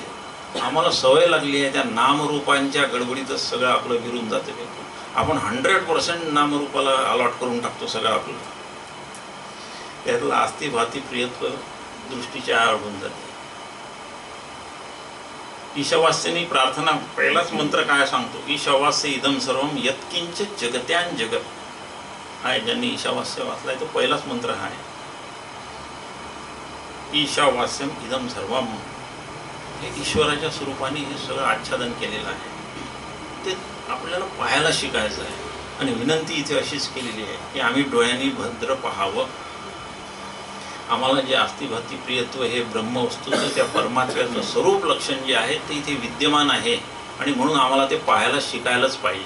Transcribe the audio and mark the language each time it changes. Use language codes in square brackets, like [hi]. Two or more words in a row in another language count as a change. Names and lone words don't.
[mr] आम्हाला सवय लागली आहे त्या नामरूपांच्या गडबडीतच सगळं आपलं विरून जातं. आपण 100% नामरूपाला अलॉट करून टाकतो सगळं आपलं. त्यातलं [sa] आस्ती भाती प्रियत्व [mr] दृष्टीच्या आड होऊन जाते. ईशावास्यनी प्रार्थना पहिलाच मंत्र काय सांगतो? [sa] ईशावास्य इदम सर्वम यत्किंच जगत्यान जगत. [mr] आहे ज्यांनी ईशावास्य वाचलाय तो पहिलाच मंत्र हा आहे. [sa] ईशावास्यम इदम सर्वम. [mr] हे ईश्वराच्या स्वरूपाने हे सगळं आच्छादन केलेलं आहे. ते आपल्याला पाहायला शिकायचं आहे. आणि विनंती इथे अशीच केलेली आहे की आम्ही डोळ्यांनी भद्र पाहावं. आम्हाला जे [sa] आस्तिभाती प्रियत्व [mr] हे ब्रह्मवस्तूचं त्या परमात्म्याचं स्वरूप लक्षण जे आहे ते इथे विद्यमान आहे आणि म्हणून आम्हाला ते पाहायला शिकायलाच पाहिजे.